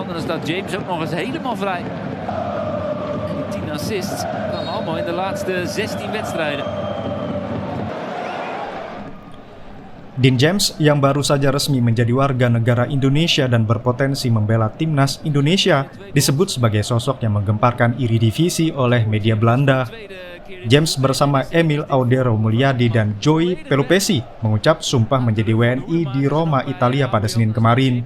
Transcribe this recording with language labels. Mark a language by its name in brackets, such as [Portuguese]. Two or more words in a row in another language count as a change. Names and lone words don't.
[Dutch] En dan staat James ook nog eens helemaal vrij. En 10 assists kwamen allemaal in de laatste 16 wedstrijden. [Indonesian] Dean James yang baru saja resmi menjadi warga negara Indonesia dan berpotensi membela Timnas Indonesia disebut sebagai sosok yang menggemparkan Eredivisie oleh media Belanda. James bersama Emil Audero Mulyadi dan Joey Pelupesi mengucap sumpah menjadi WNI di Roma, Italia pada Senin kemarin.